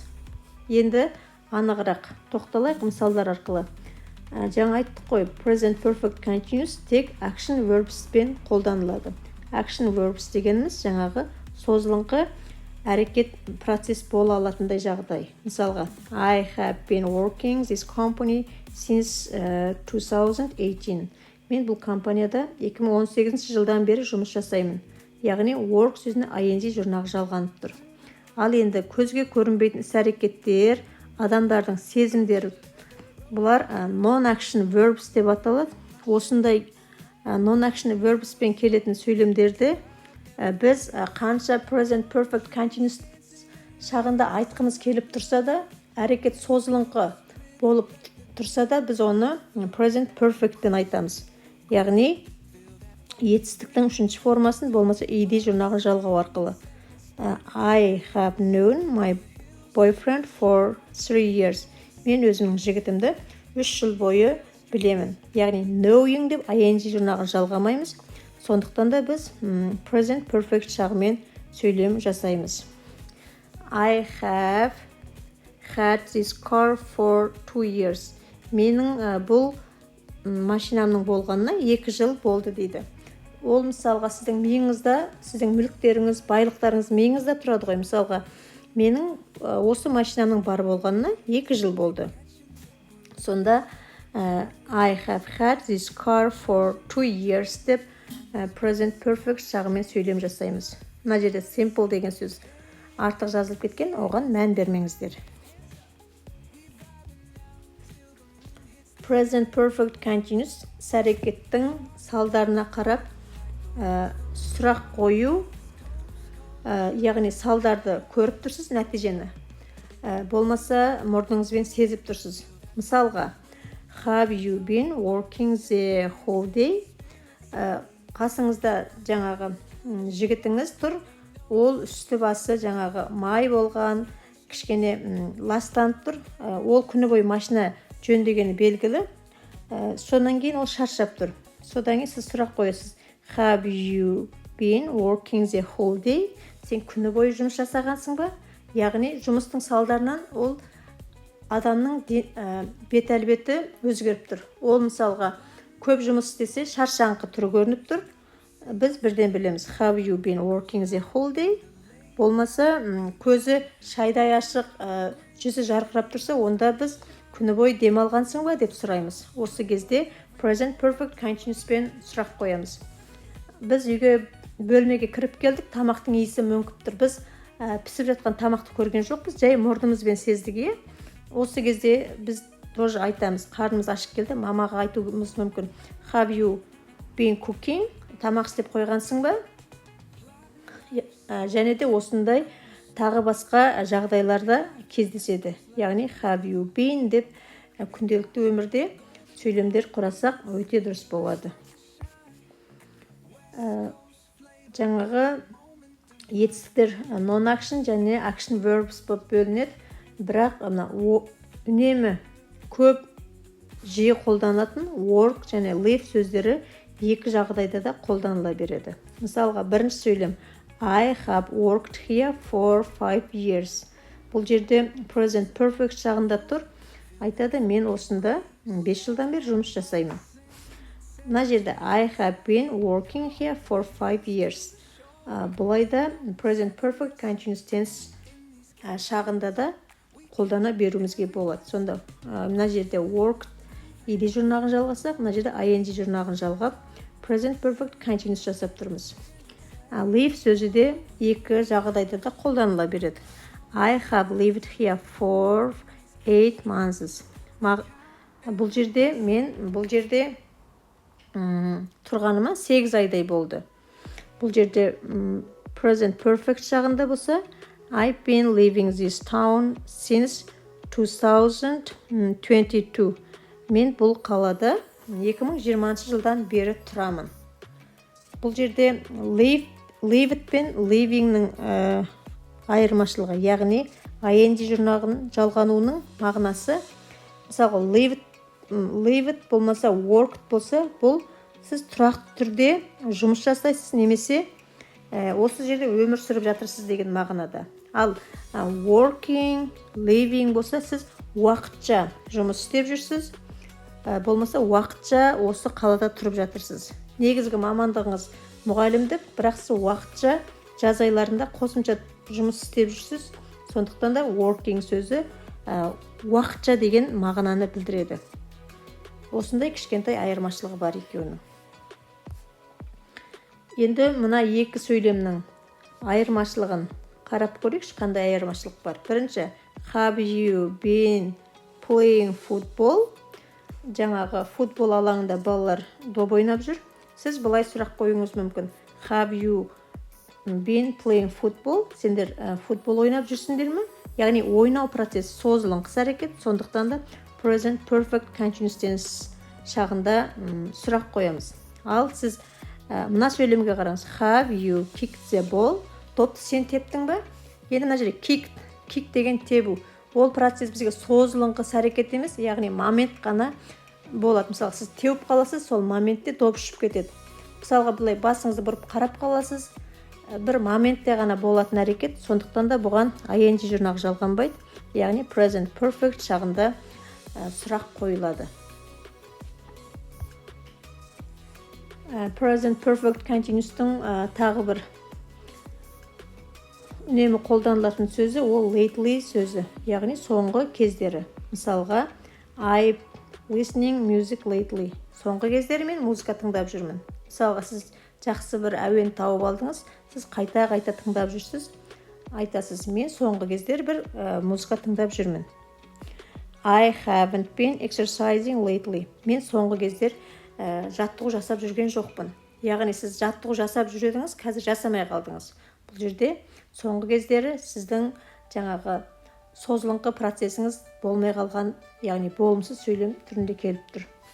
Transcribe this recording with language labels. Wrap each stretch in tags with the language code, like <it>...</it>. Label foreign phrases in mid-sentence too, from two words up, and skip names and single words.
<kk>Енді анығырақ тоқталайық мысалдар арқылы. Жаңа айттық қой,</kk> <en>present perfect continuous</en> <kk>тек</kk> <en>action verbs</en> <kk>пен қолданылады.</kk> <en>Action verbs</en> <kk>дегеніміз жаңағы созылыңқы әрекет процесс бола алатындай жағдай. Мысалға,</kk> <en>I have been working this company since 2018.</en> <kk>Мен бұл компанияда 2018 жылдан бері жұмыс жасаймын. Яғни work сөзіне ing жұрнағы жалғанып тұр. Ал енді көзге көрінбейтін іс-әрекеттер, адамдардың сезімдері, бұлар</kk> <en>non-action verbs</en> <kk>деп аталады. Осындай</kk> <en>non-action verbs</en> <kk>пен келетін сөйлемдерді біз қанша</kk> <en>present perfect continuous</en> <kk>шағында айтқымыз келіп тұрса да, әрекет созылыңқы болып тұрса да, біз оны</kk> <en>present perfect</en> <kk>ден айтамыз. Яғни етістіктің үшінші формасын болмаса id жұрнағы жалғау арқылы.</kk> <en>I have known my boyfriend for 3 years.</en> <kk>Мен өзімнің жігітімді 3 жыл бойы білемін. Яғни knowing деп ing жұрнағын жалғамаймыз. Сондықтан да біз</kk> <en>present perfect</en> <kk>шағымен сөйлем жасаймыз.</kk> <en>I have had this car for 2 years.</en> <kk>Менің бұл машинамның болғанына 2 жыл болды дейді. Ол мысалға сіздің миыңызда, сіздің мүліктеріңіз, байлықтарыңыз миыңызда тұрады ғой. Мысалға, менің осы машинамның бар болғанына 2 жыл болды. Сонда</kk> <en>I have had this car for 2 years</en> <kk>деп</kk> <en>present perfect</en> <kk>шағымен сөйлем жасаймыз. Мына жерде simple деген сөз артық жазылып кеткен, оған мән бермеңіздер.</kk> <en>Present perfect continuous</en> <kk>іс-әрекеттің салдарына қарап сұрақ қою, яғни салдарды көріп тұрсыз, нәтижені. Болмаса мұрныңызбен сезіп тұрсыз. Мысалға,</kk> <en>have you been working the whole day?</en> <kk>Қасыңызда жаңағы жігітіңіз тұр, ол үсті басы жаңағы май болған, кішкене ластанып тұр. Ол күні бойы машина жөндегені белгілі. Сонан кейін ол шаршап тұр. Содан кейін сіз сұрақ қоясыз.</kk> <en>Have you been working the whole day?</en> <kk>Сен күні бойы жұмыс жасағансың ба? Яғни жұмыстың салдарынан ол адамның бет әлбеті өзгеріп тұр. Ол мысалға көп жұмыс істесе шаршаңқы түрі көрініп тұр. Біз бірден білеміз.</kk> <en>Have you been working the whole day?</en> <kk>Болмаса көзі шайдай ашық, жүзі жарқырап тұрса, онда біз күні бойы демалғансың ба деп сұраймыз. Осы кезде</kk> <en>present perfect continuouспен</en> <kk>сұрақ қоямыз. Біз үйге бөлмеге кіріп келдік, тамақтың иісі мүңкіп тұр. Біз пісіп жатқан тамақты көрген жоқпыз, жай мұрнымызбен сездік. Осы кезде біз тоже айтамыз, қарнымыз ашып келді, мамаға айтуымыз мүмкін.</kk> <en>Have you been cooking?</en> <kk>Тамақ істеп қойғансың ба? Және де осындай тағы басқа жағдайларда кездеседі. Яғни</kk> <en>have you been</en> <kk>деп күнделікті өмірде сөйлемдер құрасақ өте дұрыс болады. Жаңағы етістіктер non-action және</kk> <en>action verbs</en> <kk>болып бөлінеді. Бірақ үнемі көп жиі қолданылатын work және live сөздері екі жағдайда да қолданыла береді. Мысалға, бірінші сөйлем</kk> <en>I have worked here for 5 years.</en> <kk>Бұл жерде</kk> <en>present perfect</en> <kk>жағында тұр. Айтады, мен осында 5 жылдан бері жұмыс жасаймын. Мына жерде</kk> <en>I have been working here for 5 years.</en> <kk>Бұлайда</kk> <en>present perfect continuous tense</en> <kk>шағында да қолдана беруімізге болады. Сонда мына жерде worked ed жұрнағын жалғасақ, мына жерде ing жұрнағын жалғап</kk> <en>present perfect continuous</en> <kk>жасап тұрмыз. Live сөзі де екі жағдайда да қолданыла береді.</kk> <en>I have lived here for 8 months.</en> <kk>Бұл жерде тұрғаныма 8 айдай болды. Бұл жерде</kk> <en>present perfect</en> <kk>жағында болса,</kk> <en>I've been living this town since 2022.</en> <kk>Мен бұл қалада 2020 жылдан бері тұрамын. Бұл жерде lived пен livingнің айырмашылығы, яғни ing жұрнағының жалғануының мағынасы. Мысалы, lived болмаса worked болса, бұл сіз тұрақты түрде жұмыс жасайсыз, немесе осы жерде өмір сүріп жатырсыз деген мағынада. Ал</kk> <en>working, living</en> <kk>болса, сіз уақытша жұмыс істеп жүрсіз, болмаса уақытша осы қалада тұрып жатырсыз. Негізгі мамандығыңыз мұғалімдік, бірақ сіз уақытша жаз айларында қосымша жұмыс істеп жүрсіз. Сондықтан да working сөзі уақытша деген мағынаны білдіреді. Осындай кішкентай айырмашылығы бар екеуінің. Енді мына екі сөйлемнің айырмашылығын қарап көрейікші, қандай айырмашылық бар. Бірінші,</kk> <en>have you been playing football?</en> <kk>Жаңағы футбол алаңында балалар доп ойнап жүр. Сіз былай сұрақ қоюыңыз мүмкін.</kk> <en>Have you been playing football?</en> <kk>Сендер футбол ойнап жүрсіңдер ме? Яғни ойнау процесі созылыңқы әрекет, сондықтан да</kk> <en>present perfect continuous tense</en> <kk>шағында сұрақ қоямыз. Ал сіз мына сөйлемге қараңыз.</kk> <en>Have you kicked the ball?</en> <kk>Допты сен тептің ба? Енді мына жерде kick деген тебу. Ол процесс бізге созылыңқы әрекет емес, яғни момент қана болады. Мысалы, сіз теуіп қаласыз, сол моментте доп ұшып кетеді. Мысалға, бұлай басыңызды бұрып қарап қаласыз, бір моментте ғана болатын әрекет, сондықтан да бұған ing жұрнағы жалғанбайды, яғни</kk> <en>present perfect</en> <kk>шағында сұрақ қойылады.</kk> <en>Present perfect continuous'тың</en> <kk>тағы бір үнемі қолданылатын сөзі ол lately сөзі, яғни соңғы кездері. Мысалға,</kk> <en>I've listening music lately.</en> <kk>Соңғы кездері мен музыка тыңдап жүрмін. Мысалға, сіз жақсы бір әуен тауып алдыңыз, сіз қайта-қайта тыңдап жүрсіз. Айтасыз, мен соңғы кездері бір музыка тыңдап жүрмін.</kk> <en>I haven't been exercising lately.</en> <kk>Мен соңғы кездер жаттығу жасап жүрген жоқпын. Яғни сіз жаттығу жасап жүредіңіз, қазір жасамай қалдыңыз. Бұл жерде соңғы кездері сіздің жаңағы созылыңқы процесіңіз болмай қалған, яғни болымсыз сөйлем түрінде келіп тұр.</kk>